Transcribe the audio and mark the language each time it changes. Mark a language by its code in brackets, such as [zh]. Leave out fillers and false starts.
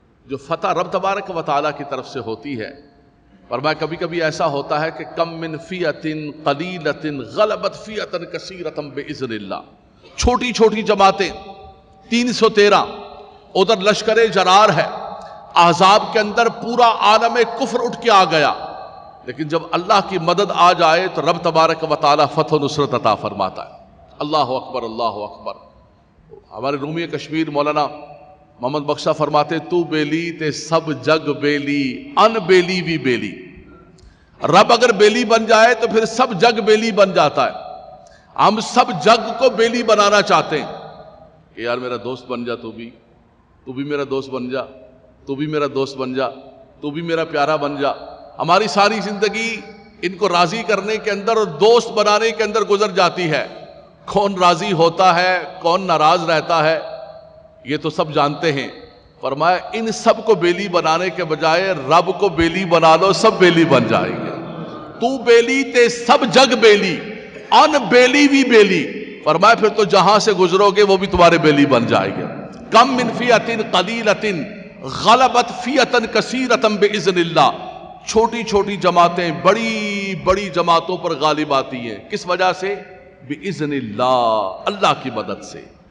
[ur] جو فتح رب تبارک و تعالیٰ کی طرف سے ہوتی ہے، فرمایا کبھی کبھی ایسا ہوتا ہے کہ [ar] کم من فیۃ قلیلۃ غلبت فیۃ کثیرۃ باذن اللہ، [ur] چھوٹی چھوٹی جماعتیں 313، ادھر لشکر جرار ہے، احزاب کے اندر پورا عالم کفر اٹھ کے آ گیا، لیکن جب اللہ کی مدد آ جائے تو رب تبارک و تعالیٰ فتح و نصرت عطا فرماتا ہے۔ اللہ اکبر، اللہ اکبر۔ ہمارے رومی کشمیر مولانا [pa] محمد بخشا فرماتے تو بیلی تے سب جگ بیلی ان بیلی بھی بیلی. [ur] رب اگر بیلی بن جائے تو پھر سب جگ بیلی بن جاتا ہے. ہم سب جگ کو بیلی بنانا چاہتے ہیں کہ یار میرا دوست بن جا, تو بھی میرا دوست بن جا, تو بھی میرا دوست بن جا, تو بھی میرا پیارا بن جا. ہماری ساری زندگی ان کو راضی کرنے کے اندر اور دوست بنانے کے اندر گزر جاتی ہے. کون راضی ہوتا ہے, کون ناراض رہتا ہے, یہ تو سب جانتے ہیں. فرمایا ان سب کو بیلی بنانے کے بجائے رب کو بیلی بنا لو, سب بیلی بن جائیں گے. [pa] تو بیلی تے سب جگ بیلی ان بیلی بھی بیلی. [ur] فرمایا پھر تو جہاں سے گزرو گے وہ بھی تمہارے بیلی بن جائیں گے. [ar] کم من فیۃ قلیلۃ غلبت فیۃ کثیرۃ باذن اللہ. [ur] چھوٹی چھوٹی جماعتیں بڑی بڑی جماعتوں پر غالب آتی ہیں. کس وجہ سے؟ باذن اللہ, اللہ کی مدد سے.